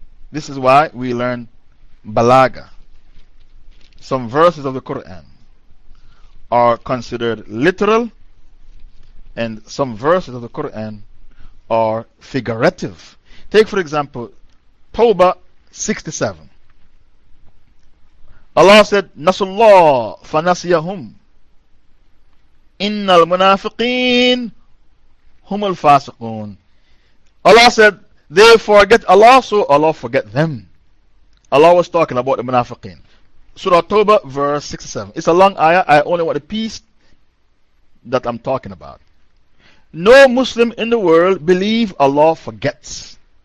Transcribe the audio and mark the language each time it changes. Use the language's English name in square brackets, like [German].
[English] This is why we learn balaga. Some verses of the Quran are considered literal and some verses of the Quran are figurative. Take for example, Tawbah 67. Allah said, [Arabic] نَسُوا اللَّهُ فَنَسِيَهُمْ إِنَّ الْمُنَافِقِينَ هُمُ الْفَاسِقُونَ. [English] Allah said, they forget Allah, so Allah forget them. Allah was talking about the munafiqeen. Surah Tawbah, verse 67. It's a long ayah. I only want the piece that I'm talking about. No Muslim in the world believe Allah forgets.